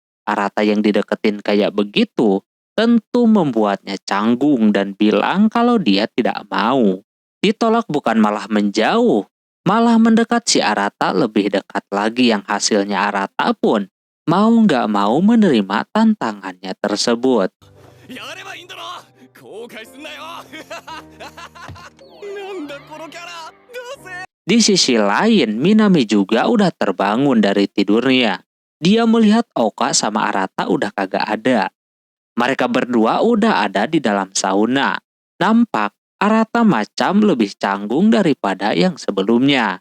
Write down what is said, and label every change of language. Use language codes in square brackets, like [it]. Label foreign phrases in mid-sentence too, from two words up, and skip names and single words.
[id] Arata yang dideketin kayak begitu tentu membuatnya canggung dan bilang kalau dia tidak mau. Ditolak bukan malah menjauh, malah mendekat. Si Arata lebih dekat lagi yang hasilnya Arata pun mau nggak mau menerima tantangannya tersebut. [ja] やればいいんだろ後悔すんなよなんだこのキャラどうせ [id] Di sisi lain, Minami juga udah terbangun dari tidurnya. Dia melihat Oka sama Arata udah kagak ada. Mereka berdua udah ada di dalam sauna. Nampak Arata macam lebih canggung daripada yang sebelumnya.